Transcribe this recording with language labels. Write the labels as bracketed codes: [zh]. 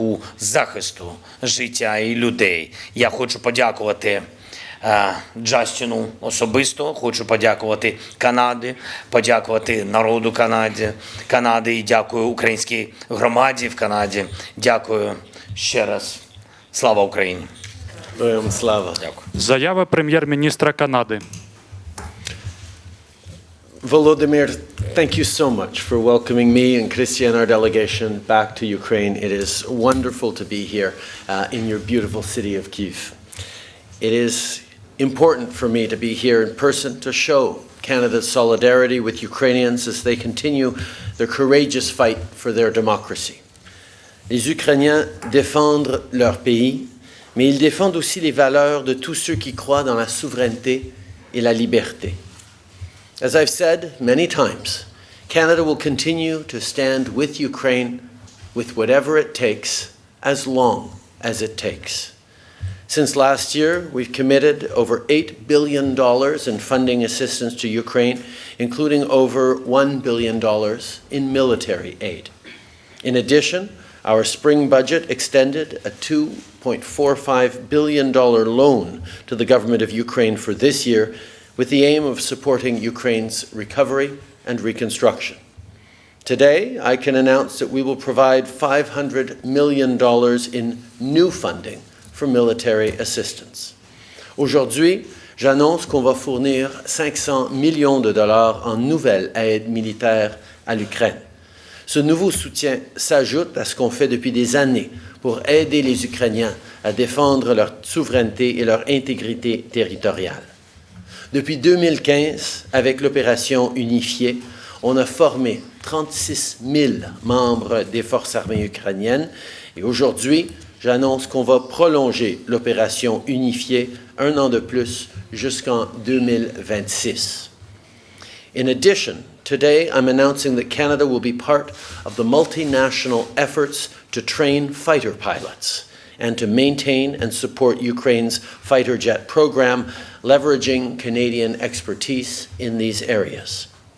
[uk] шляху захисту життя і людей. Я хочу подякувати Джастіну особисто, хочу подякувати Канаді, подякувати народу Канади і дякую українській громаді в Канаді. Дякую ще раз. Слава Україні! Слава. Дякую. Заява прем'єр-міністра Канади. [en] Volodymyr, thank you so much for welcoming me and Christy and our delegation back to Ukraine. It is wonderful to be here in your beautiful city of Kyiv. It is important for me to be here in person to show Canada's solidarity with Ukrainians as they continue their courageous fight for their democracy. [fr] Les Ukrainiens défendent leur pays, mais ils défendent aussi les valeurs de tous ceux qui croient dans la souveraineté et la liberté. [en] As I've said many times, Canada will continue to stand with Ukraine with whatever it takes, as long as it takes. Since last year, we've committed over $8 billion in funding assistance to Ukraine, including over $1 billion in military aid. In addition, our spring budget extended a $2.45 billion loan to the government of Ukraine for this year, with the aim of supporting Ukraine's recovery and reconstruction. Today, I can announce that we will provide $500 million in new funding for military assistance. [fr] Aujourd'hui, j'annonce qu'on va fournir 500 millions de dollars en nouvelle aide militaire à l'Ukraine. Ce nouveau soutien s'ajoute à ce qu'on fait depuis des années pour aider les Ukrainiens à défendre leur souveraineté et leur intégrité territoriale. Depuis 2015, avec l'opération unifiée, on a formé 36 000 membres des forces armées ukrainiennes et aujourd'hui, j'annonce qu'on va prolonger l'opération unifiée un an de plus jusqu'en 2026. [en] In addition, today I'm announcing that Canada will be part of the multinational efforts to train fighter pilots and to maintain and support Ukraine's fighter jet program, leveraging Canadian expertise in these areas.